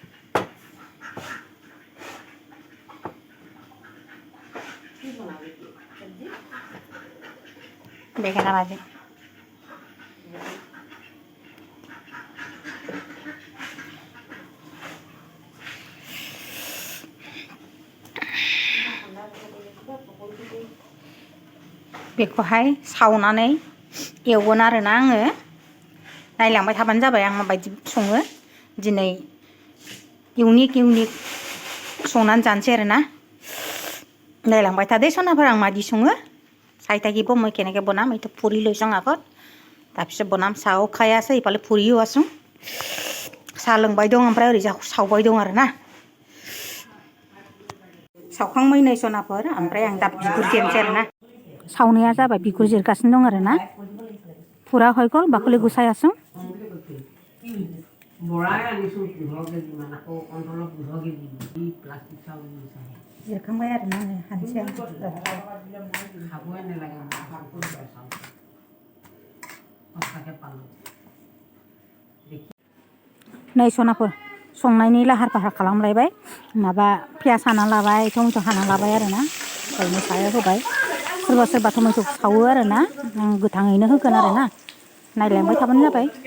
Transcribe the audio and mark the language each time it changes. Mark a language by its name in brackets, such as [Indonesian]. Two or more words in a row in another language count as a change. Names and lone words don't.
[Bodo] बेंगेना भाजी बेखौहाय सावनानै एवगोन आरोना आङो नायलांबाय थाबानो जाबाय आं माबायदि सङो दिनै इउनिक संनानै जानोसै आरोना नायलांबाय थादे सनाफोर आं मादि सङो [Assamese] চাই থাকিব মই কেনেকৈ বনাম এইটো পুৰি লৈছোঁ আগত তাৰপিছত বনাম চাহও খাই আছে ইফালে পুৰিও আছোঁ [Bodo] চাহ लोंबाय दं ओमफ्राय ओरैजा सावबाय दं आरोना सावखांबाय नै सनाफोर ओमफ्राय आं दा बिगुर जिरनोसै आरोना सावनाया जाबाय बिगुर जिरगासिनो दं आरोना [Assamese] পুৰা হৈ গ'ল বাকলি গুচাই আছোঁ [Bodo] जिरखांबाय आरोना हानसै आं नै सनाफोर संनायनि लाहार फाहार खालामलायबाय माबा पियास हाना लाबाय टमेट' हाना लाबाय आरोना ओरैनो सायाव होबाय सोरबा सोरबा टमेट' सावो आरोना आं गोथाङैनो होगोन आरोना नायलांबाय थाबानो जाबाय